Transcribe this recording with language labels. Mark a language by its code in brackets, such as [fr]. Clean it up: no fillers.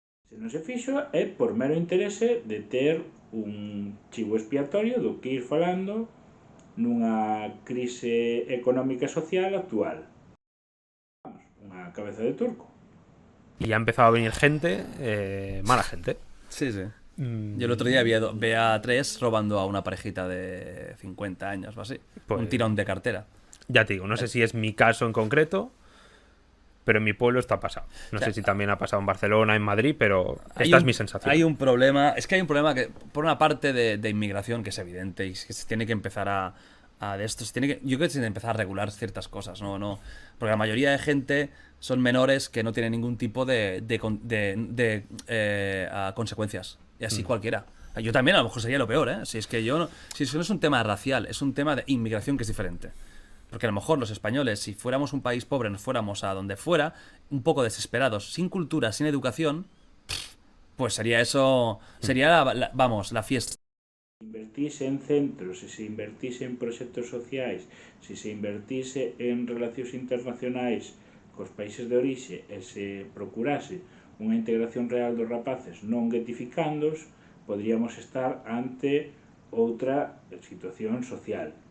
[gl] Se non se fixo é por mero interese de ter un chivo expiatorio do que ir falando nunha crise económica e social actual. Vamos, unha cabeza de turco. [es] Y ha empezado a venir gente, mala gente. Sí, sí. Yo el otro día vi a tres robando a una parejita de 50 años o así. Pues, un tirón de cartera. Ya te digo, no sé si es mi caso en concreto, pero en mi pueblo está pasado. No sé si también ha pasado en Barcelona, en Madrid, pero esta es mi sensación. Hay un problema, es que hay un problema que, por una parte de inmigración que es evidente y que se tiene que empezar a de esto. Yo creo que se tiene que empezar a regular ciertas cosas, ¿no? Porque la mayoría de gente son menores que no tienen ningún tipo de consecuencias. Y así cualquiera. Yo también a lo mejor sería lo peor, ¿eh? Si eso no es un tema racial, es un tema de inmigración que es diferente. Porque a lo mejor los españoles, si fuéramos un país pobre, nos fuéramos a donde fuera, un poco desesperados, sin cultura, sin educación, pues sería eso, sería la fiesta. [gl] Se invertise en centros, se invertise en proxectos sociais, se invertise en relacións internacionais cos países de orixe e se procurase unha integración real dos rapaces non guetificándos, podríamos estar ante outra situación social.